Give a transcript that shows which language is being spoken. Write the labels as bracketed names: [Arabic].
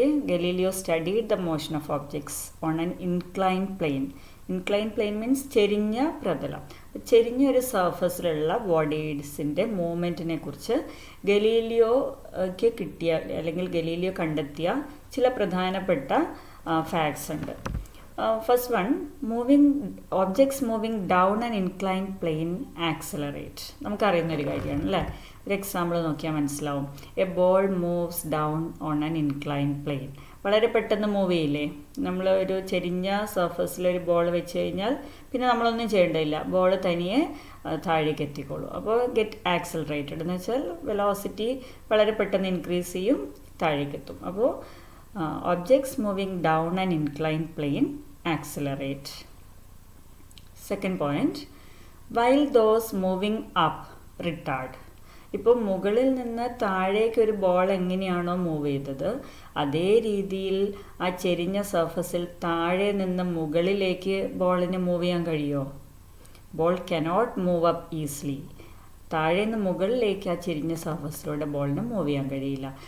[English] Galileo studied the motion of objects on an incline plane. [Malayalam] Incline plain means ചെരിഞ്ഞ പ്രതലം. ചെരിഞ്ഞ ഒരു സർഫസിലുള്ള ബോഡീസിൻ്റെ മൂവ്മെൻറ്റിനെ കുറിച്ച് ഗലീലിയോയ്ക്ക് കിട്ടിയ അല്ലെങ്കിൽ ഗലീലിയോ കണ്ടെത്തിയ ചില പ്രധാനപ്പെട്ട ഫാക്ട്സ് ഉണ്ട്. [English] First one, objects moving down an inclined plane accelerate. [Malayalam] നമുക്കറിയുന്നൊരു കാര്യമാണ് അല്ലേ? ഒരു എക്സാമ്പിൾ നോക്കിയാൽ മനസ്സിലാവും. [English] A ball moves down on an inclined plane. [Malayalam] വളരെ പെട്ടെന്ന് മൂവ് ചെയ്യില്ലേ? നമ്മൾ ഒരു ചെരിഞ്ഞ സർഫസിലൊരു ബോൾ വെച്ച് കഴിഞ്ഞാൽ പിന്നെ നമ്മളൊന്നും ചെയ്യേണ്ടതില്ല, ബോൾ തനിയെ താഴേക്ക് എത്തിക്കോളൂ. അപ്പോൾ ഗെറ്റ് ആക്സിലറേറ്റഡ് എന്ന് വെച്ചാൽ വെലോസിറ്റി വളരെ പെട്ടെന്ന് ഇൻക്രീസ് ചെയ്യും, താഴേക്ക് എത്തും. [English] അപ്പോൾ objects moving down an inclined plane accelerate. Second point, while those moving up retard. [Malayalam] ഇപ്പോൾ മുകളിൽ നിന്ന് താഴേക്ക് ഒരു ബോൾ എങ്ങനെയാണോ മൂവ് ചെയ്തത്, അതേ രീതിയിൽ ആ ചെരിഞ്ഞ സർഫസിൽ താഴെ നിന്ന് മുകളിലേക്ക് ബോളിന് മൂവ് ചെയ്യാൻ കഴിയുമോ? [English] Ball cannot move up easily. [Malayalam] താഴെ നിന്ന് മുകളിലേക്ക് ആ ചെരിഞ്ഞ സർഫസിലൂടെ ബോളിന് മൂവ് ചെയ്യാൻ കഴിയില്ല.